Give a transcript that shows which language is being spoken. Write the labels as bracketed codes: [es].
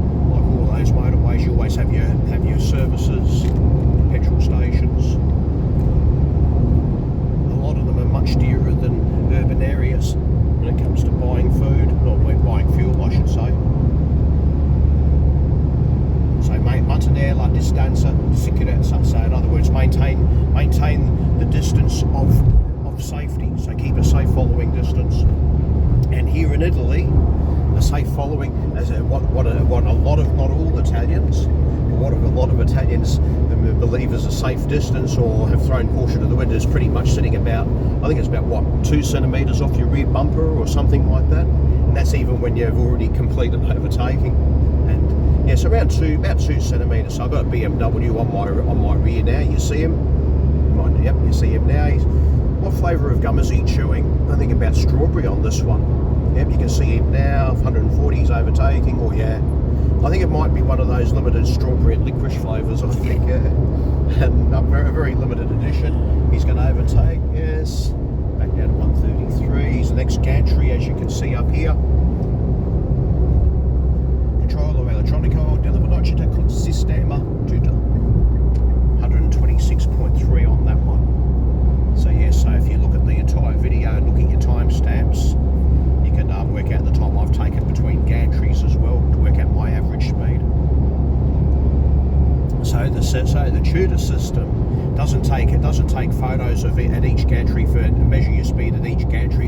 [en] Like all those motorways, you always have your services, petrol stations. A lot of them are much dearer than urban areas when it comes to buying food, or buying fuel, I should say. [it] So mantenere la distanza di sicurezza. [en] So in other words, maintain the distance of safety. So keep a safe following distance. And here in Italy, a safe following, as what a lot of, not all Italians, but what a lot of Italians believe is a safe distance, or have thrown caution to the wind, is pretty much sitting about, I think it's about what, 2 centimetres off your rear bumper or something like that. And that's even when you've already completed overtaking. And yes, about 2 centimetres. So I've got a BMW on my rear now. You see him? Yep, you see him now. What flavour of gum is he chewing? I think about strawberry on this one. Yep, you can see him now. 140, he's overtaking. Or yeah, I think it might be one of those limited strawberry and licorice flavours. I think, and a very limited edition. He's going to overtake. Yes, back down to 133. He's the next gantry, as you can see up here. [it] Controllo elettronico della velocità con sistema tutto. [en] 126.3 on that one. So yeah, so if you look at the entire video and look at your timestamps, you can work out the time I've taken between gantries as well to work out my average speed. So the tutor system doesn't take photos of it at each gantry to measure your speed at each gantry.